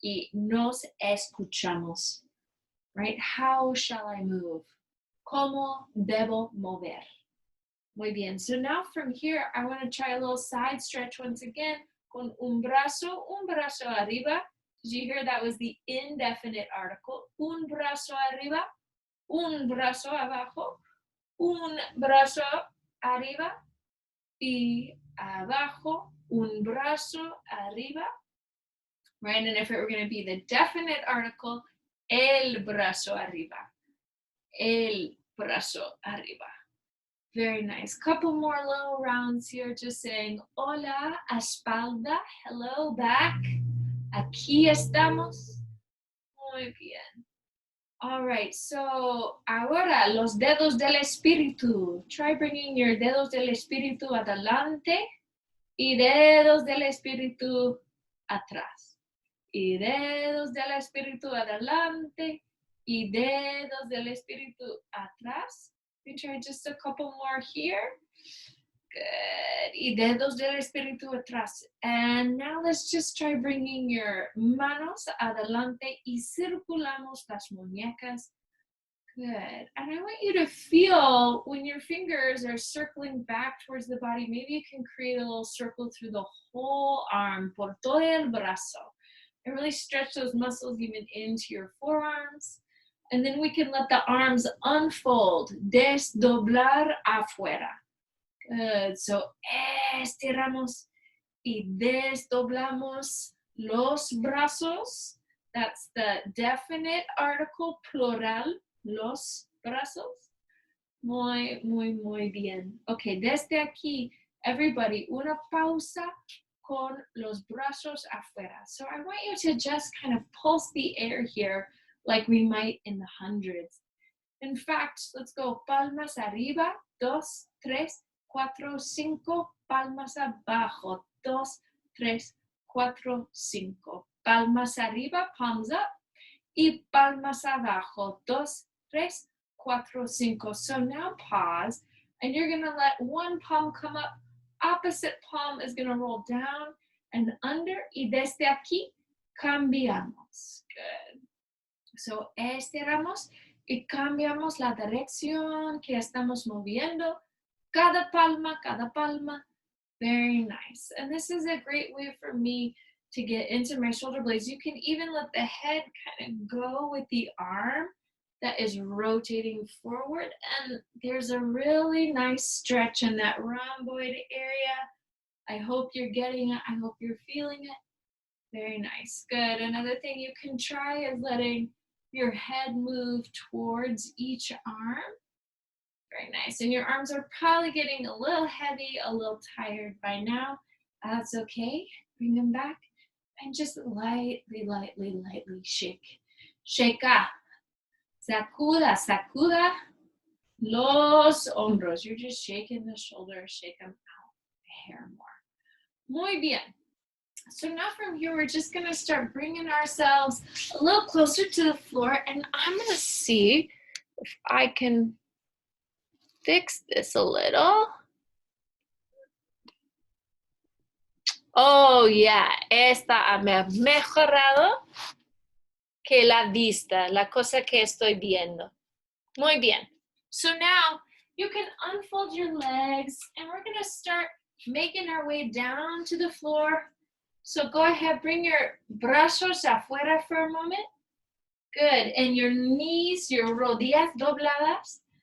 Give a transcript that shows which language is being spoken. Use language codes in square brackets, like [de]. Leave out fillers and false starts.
[es] Y nos escuchamos, [en] right? How shall I move? [es] ¿Cómo debo mover? Muy bien. [en] So now from here, I want to try a little side stretch once again. [es] Con un brazo arriba. [en] Did you hear that was the indefinite article? [es] Un brazo arriba, un brazo abajo, un brazo arriba y abajo, un brazo arriba. [en] Right, and if it were going to be the definite article, [es] el brazo arriba, el brazo arriba. [en] Very nice. Couple more little rounds here, just saying [es] hola, espalda, [en] hello, back. [es] Aquí estamos. Muy bien. [en] All right, so [es] ahora los dedos del espíritu. [en] Try bringing your [es] dedos del espíritu adelante y dedos del espíritu atrás. Y dedos del espíritu adelante y dedos del espíritu atrás. [en] We try just a couple more here. Good. [es] Y dedos del espíritu atrás. [en] And now let's just try bringing your [es] manos adelante y circulamos las muñecas. [en] Good. And I want you to feel when your fingers are circling back towards the body, maybe you can create a little circle through the whole arm, [es] por todo el brazo. [en] And really stretch those muscles even into your forearms. And then we can let the arms unfold, [es] desdoblar afuera. [en] Good. So [es] estiramos y desdoblamos los brazos. [en] That's the definite article plural, [es] los brazos. Muy, muy, muy bien. Ok, desde aquí, [en] everybody, [es] una pausa con los brazos afuera. [en] So I want you to just kind of pulse the air here like we might in the hundreds. In fact, let's go [es] palmas arriba, [en] 2, 3, 4, 5, [es] palmas abajo, [en] 2, 3, 4, 5. [es] Palmas arriba, [en] palms up, [es] y palmas abajo, 2, 3, 4, 5. [en] So now pause, and you're gonna let one palm come up, opposite palm is gonna roll down and under, [es] y desde aquí, cambiamos. [en] Good. So [es] estiramos y cambiamos la dirección que estamos moviendo. Cada palma, cada palma. [en] Very nice. And this is a great way for me to get into my shoulder blades. You can even let the head kind of go with the arm that is rotating forward. And there's a really nice stretch in that rhomboid area. I hope you're getting it. I hope you're feeling it. Very nice. Good. Another thing you can try is letting your head move towards each arm. Very nice. And your arms are probably getting a little heavy, a little tired by now. That's okay. Bring them back and just lightly, lightly, lightly shake. Shake up. [es] Sacuda, sacuda los hombros. [en] You're just shaking the shoulders, shake them out a hair more. [es] Muy bien. [en] So now from here, we're just going to start bringing ourselves a little closer to the floor, and I'm going to see if I can fix this a little. [es] Oh, yeah, esta ha mejorado que la vista, la cosa que estoy viendo. Muy bien. [en] So now you can unfold your legs, and we're going to start making our way down to the floor. So go ahead, bring your [es] brazos afuera [en] for a moment. Good, and your knees, your [es] rodillas dobladas.